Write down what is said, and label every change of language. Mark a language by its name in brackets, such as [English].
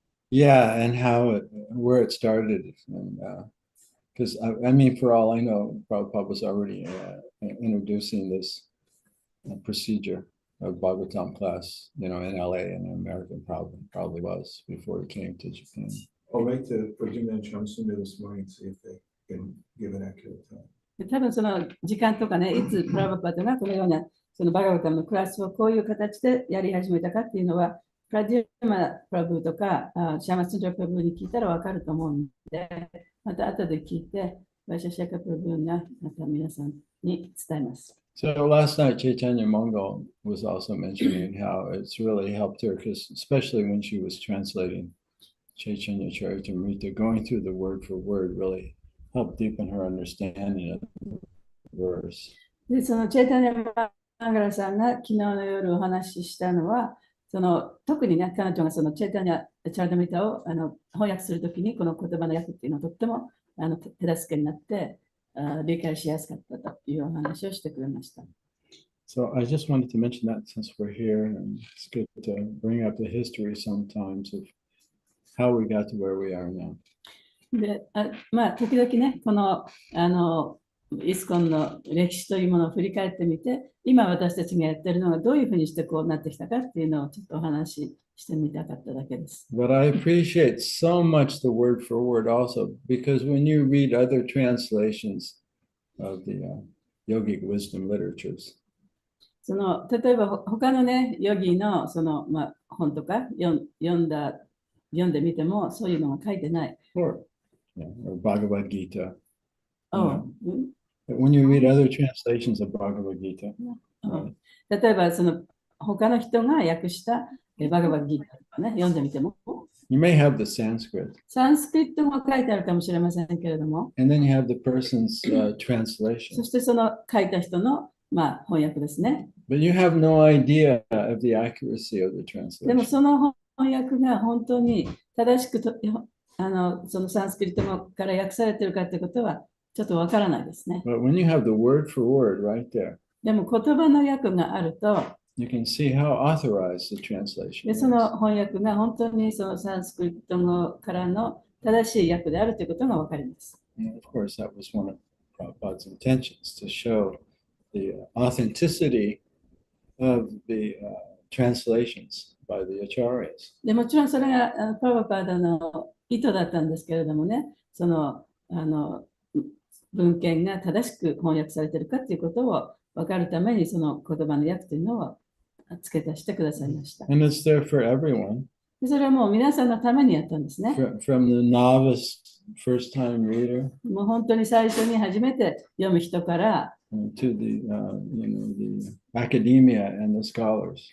[English] Yeah, and where it started, and because I mean, for all I know, Prabhupada was already introducing this procedure of Bhagavatam class, in LA and in America, probably was before he came to Japan. I'll write to Virginia and Shamsuna this morning and see if they can give an accurate time. [Japanese] で、多分その時間とかね、いつプラブパトがこのようなそのバガバタムのクラスをこういう形でやり始めたかっていうのは、プラディマプラブとかシャマスンジャプラブに聞いたらわかると思うので、また後で聞いて、バイシャシャカプラブがまた皆さんに伝えます。 [English] So last night, Chaitanya Mongol was also mentioning how it's really helped her, because especially when she was translating Chaitanya Charitamrita, going through the word for word really helped deepen her understanding of the verse. [Japanese] で、そのチェイタニア・マンガラさんが昨日の夜お話ししたのは、特にね、彼女がそのチェイタニア・チャラダミタを翻訳するときに、この言葉の訳っていうのはとっても手助けになって、理解しやすかったというお話をしてくれました。 [English] So I just wanted to mention that since we're here, and it's good to bring up the history sometimes of how we got to where we are now. [Japanese] で、時々ね、このイスコンの歴史というものを振り返ってみて、今私たちがやっているのがどういうふうにしてこうなってきたかっていうのをちょっとお話ししてみたかっただけです。 [English] But I appreciate so much the word for word also, because when you read other translations of the yogic wisdom literatures, [Japanese] 例えば他のね、ヨギの本とか読んでみてもそういうのが書いてない。 [English] or Bhagavad Gita. Mm. When you read other translations of Bhagavad Gita, [Japanese] 例えば他の人が訳したバガバギータとかね、読んでみても。 [English] you may have the Sanskrit, [Japanese] サンスクリットが書いてあるかもしれませんけれども、 [English] and then you have the person's translation. [Japanese] そしてその書いた人のまあ、翻訳ですね。 [English] But you have no idea of the accuracy of the [Japanese] でも [English] translation. [Japanese] その翻訳が本当に正しくそのサンスクリット語から訳されているかということはちょっとわからないですね。 [English] But when you have the word for word right there, [Japanese] でも言葉の訳があると、 [English] you can see how authorized the translation [Japanese] で [English] is. [Japanese] その翻訳が本当にそのサンスクリット語からの正しい訳であるということがわかります。 [English] And of course, that was one of Prabhupada's intentions to show the authenticity of the translations by the acharyas. [Japanese] でもちろんそれがプラバパーダの意図だったんですけれどもね、その文献が正しく翻訳されているかということを分かるために、その言葉の訳というのを付け足してくださいました。 [English] And it's there for everyone, [Japanese] でそれはもう皆さんのためにやったんですね。 [English] from the novice first time reader [Japanese] もう本当に最初に初めて読む人から、 [English] to the the academia and the scholars.